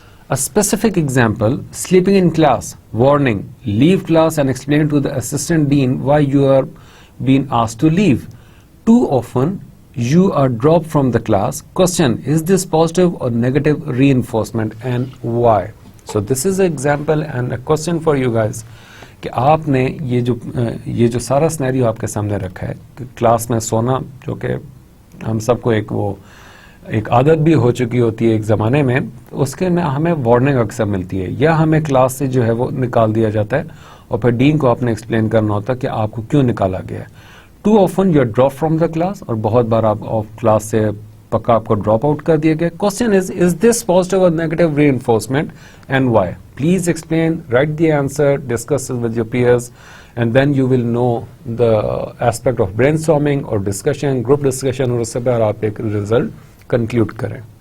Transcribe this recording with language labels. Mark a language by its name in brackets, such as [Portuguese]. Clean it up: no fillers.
[English] A specific example, sleeping in class, warning, leave class and explain to the assistant dean why you are being asked to leave. Too often, you are dropped from the class. Question, is this positive or negative reinforcement and why? So this is an example and a question for you guys. [Urdu] کہ آپ نے یہ جو سارا scenario آپ کے سامنے رکھا ہے کہ کلاس میں سونا, جو کہ ہم سب کو ایک عادت بھی ہو چکی ہوتی ہے ایک زمانے میں, اس کے میں ہمیں وارننگ اکثر ملتی ہے یا ہمیں کلاس سے جو ہے وہ نکال دیا جاتا ہے اور پھر ڈین کو آپ نے ایکسپلین کرنا ہوتا ہے کہ آپ کو کیوں نکالا گیا ہے. [English] too often you are drop from the class, [Urdu] اور بہت بار آپ کلاس سے پکا آپ کو ڈراپ آؤٹ کر دیا گیا. [English] Question is this positive اور negative reinforcement and why? Please explain, write the answer, discuss it with your peers, and then you will know the aspect of brainstorming or discussion, group discussion, [Urdu] اور اس سے بعد آپ ایک result conclude کریں.